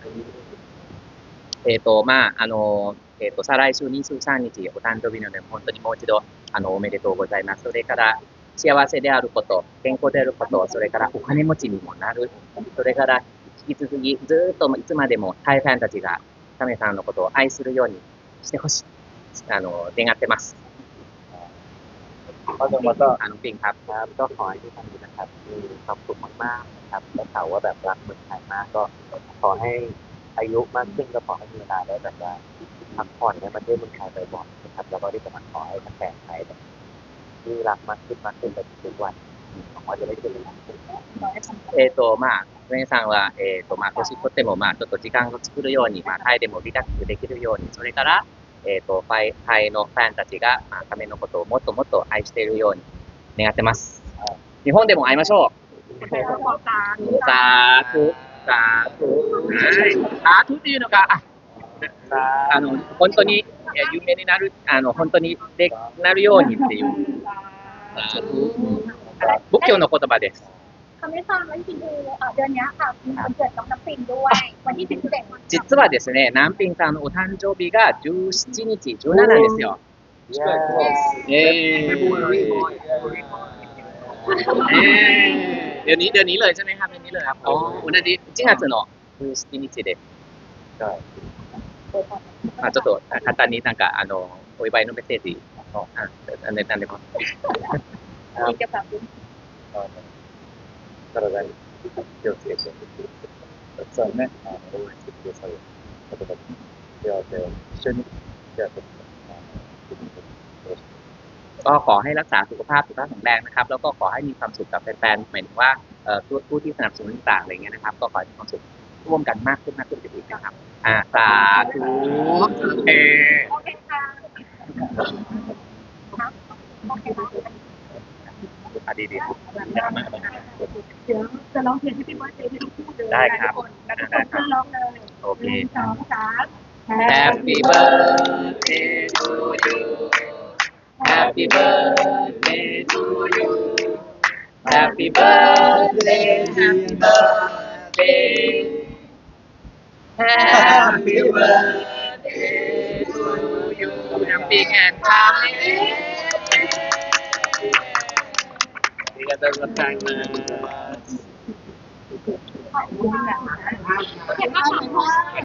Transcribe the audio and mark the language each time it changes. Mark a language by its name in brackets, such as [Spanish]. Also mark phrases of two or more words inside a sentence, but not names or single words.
[Japanese] 再来週23日お誕生日なので本当にもう一度おめでとうございます。それから幸せであること、健康であること、それからお金持ちにもなる。それから引き続きずっといつまでもタイファンたちがカメさんのことを愛するようにしてほしい願ってます。 [Thai] ก็จะมาก็ น้องปิงครับ ครับก็ขอให้ทุกท่านนะครับมีความสุขมากๆนะครับและข่าวว่าแบบรักเมืองไทยมากก็ขอให้อายุมากขึ้นก็ขอให้มีเวลาได้แบบว่าพักผ่อนในประเทศเมืองไทยบ่อยๆนะครับแล้วก็ที่สำคัญขอให้แฟนไทยแบบที่รักมากขึ้นแบบทุกวันหวังว่าจะได้เจอกัน [Japanese] まあ皆さんはまあ年取ってもまあちょっと時間を作るようにまあタイでもリラックスできるようにそれからタイのファンたちがまあためのことをもっともっと愛しているように願ってます。日本でも会いましょう。 [Thai] สาธุสาธุสาธุ [Japanese] っていうのが本当に有名になる本当にでなるようにっていう仏教の言葉です。 [Thai] คำให้ฟังว่าจริงๆคือเดือนนี้ค่ะมีวันเกิดน้องน้ำปิงด้วยวันที่11 [Japanese] 実はですね、南平さんのお誕生日が17日、17ですよ。 [Thai] เดือนนี้เลยใช่ไหมครับเดือนนี้เลยครับอ๋อวันอาทิตย์ [Japanese] 1月の17日でちょっと簡単になんかお祝いのメッセージなんでも [Thai] มีเกี่ยวกับ [Japanese] 体に気をつけてそうね応援してくださる方々に手を一緒に手を取って [Thai] ก็ขอให้รักษาสุขภาพแข็งแรงนะครับแล้วก็ขอให้มีความสุขกับแฟนๆหมายถึงว่าผู้ที่สนับสนุนต่างๆอะไรเงี้ยนะครับก็ขอให้มีความสุขร่วมกันมากขึ้นไปอีกนะครับสาธุโอเค โอเคค่ะโอเคค่ะ ดีๆ เดี๋ยวจะร้องเพลงให้พี่ว่าเจ๊ให้ทุกคู่เลย ได้ครับ แล้วทุกคนเพื่อนร้องเลย โอเค 1 2 3 [English] Happy birthday to you Happy birthday to you Happy birthday Happy birthday Happy birthday to you Happy and Tommy ありがとうございます。 [Thai] ขอบคุณค่ะโอเคค่ะ